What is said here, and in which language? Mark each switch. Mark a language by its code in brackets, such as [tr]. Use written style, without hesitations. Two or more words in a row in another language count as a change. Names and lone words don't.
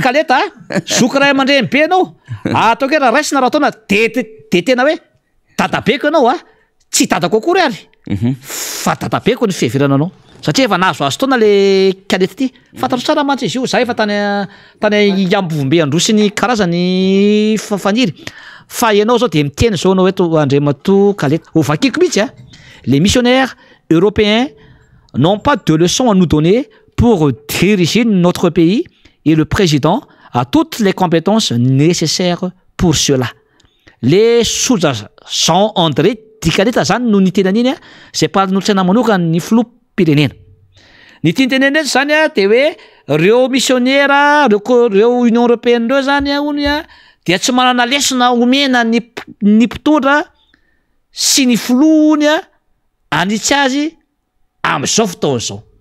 [mg] kaleta zoky ray aman-dreny be anao ataoko hoe raha raisina raha taona de tena hoe dadabeko ianao tsy dadako akory ary fa dadabeko ny fiheverana anao satria efa nahazo azo taona le kalety ty fantatro tsara mantsy izy io za efa tany ambovombe androsy ny karazany faniry fa ianao zao de miteny zao anao eto Andriamato kalety ho vakiko mihitsy [fr] les missionnaires européens n'ont pas de leçons à nous donner pour diriger notre pays et le président a toutes les compétences nécessaires pour cela. [mg] Les soja Jean André Dikaleta zany no nitenan'iny zay mpanolotsaina manokana ny filoham-pirenena. Ny tianteneneny zany de hoe reo missionnaire reo Union Européenne reo zany ony dia tsy manana lesona omena ny mpitondra sy ny filohany anitsy azy am'izao fotoana zao.